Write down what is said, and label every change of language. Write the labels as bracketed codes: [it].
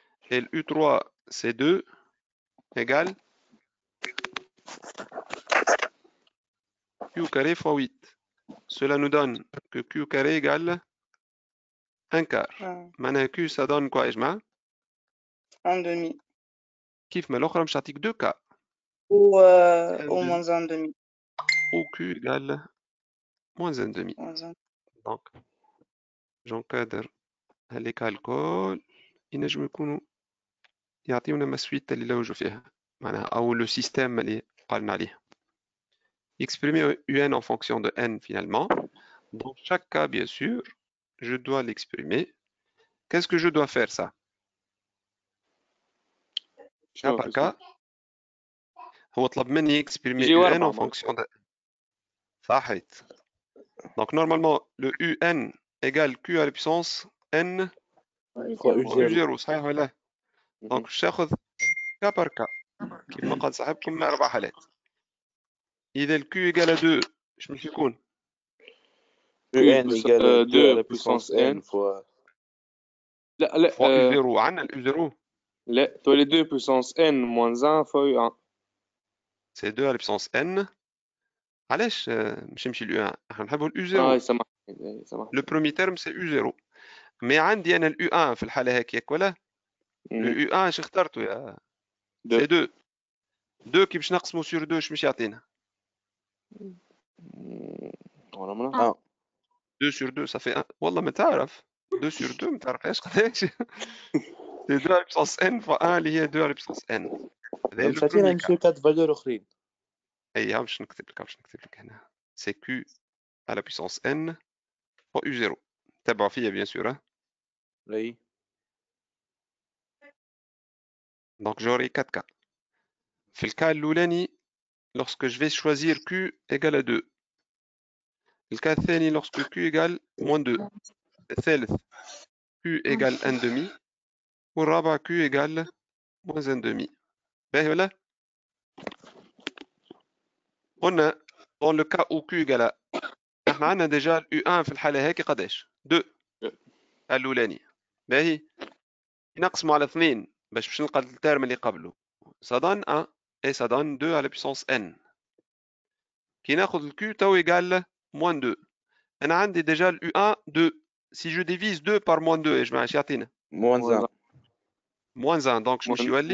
[fr] Et le U3 c'est 2 égale Q carré fois 8. Cela nous donne que Q carré égale 1 quart. [ar] معناها [fr] Q ça donne quoi [ar] يا جماعة؟ [fr] 1 demi. [ar] كيف ما الأخرى مش تعطيك 2 كا. [fr] ou moins 1 demi. Ou Q égale moins 1 demi. Donc j'encadre les calculs [ar] ينجم يكونوا يعطيونا ما سويت اللي لوجوا فيها معناها أو le système اللي قالنا عليه. [fr] Exprimer UN en fonction de N finalement. Dans chaque cas, bien sûr, je dois l'exprimer. Qu'est-ce que je dois faire ça? Cas par cas. [ar] هو طلب مني [fr] exprimer UN en fonction de... [ar] صحيت. [fr] Donc normalement, le UN égale Q à la puissance N fois U0. [ar] صحيح ولا؟ [fr] Donc je تاخذ cas par cas. [ar] كيف ما قال صاحبكم من 4 حالات. إذا ال Q [fr] égale à 2 [ar] ايش باش يكون؟ [fr] UN égale 2 à la puissance N fois... [ar] لا fois U0. عندنا ال U0. [fr] لا تولي 2 puissance N moins 1 fois U1. C'est 2 à la puissance N. [ar] علاش مش نمشي ل U1 احنا نحبوا ال U0. سامحني. [fr] Le premier terme c'est U0. [ar] Mais عندي انا ال U1 في الحالة هكاك ولا؟ [fr] Le U1 [ar] اش اخترته يا؟ [fr] C'est 2. 2 [ar] كي باش نقسمو [fr] sur 2 [ar] اش باش يعطينا؟ [fr] 2 sur 2 ça fait 1. [ar] والله ما تعرف 2 sur 2 ما تعرفهاش قداش. [fr] C'est 2 à la puissance N fois 1 [ar] اللي هي [fr] 2 à la puissance N. [ar] مش عطينا نمشيو 4 فالور اخرين. اي باش نكتب لك هنا. [fr] C'est Q à la puissance N fois U0. [ar] تبعوا فيا [fr] bien sûr. Oui. Donc j'aurai 4 cas. [ar] في الكا الأولاني [fr] lorsque je vais choisir Q égale à 2. [ar] الكا الثاني [fr] lorsque Q égale moins 2. الثالث Q égale 1 demi. والرابع Q égale moins 1 demi. [ar] باهي ولا؟ قلنا [fr] dans le cas où Q égale [ar] احنا عندنا ديجا ال U1 في الحالة هيك قداش؟ 2 الأولاني. باهي نقسمه على 2 باش نلقى الترم اللي قبله. [fr] Ça donne 1 et ça donne 2 à la puissance n. [ar] كي ناخذ ال Q تو égale moins 2. أنا عندي ديجا ال U1 2. [fr] Si je divise 2 par moins 2 [ar] يا جماعة اش يعطينا؟ [fr] moins 1. moins 1 donc je me suis allé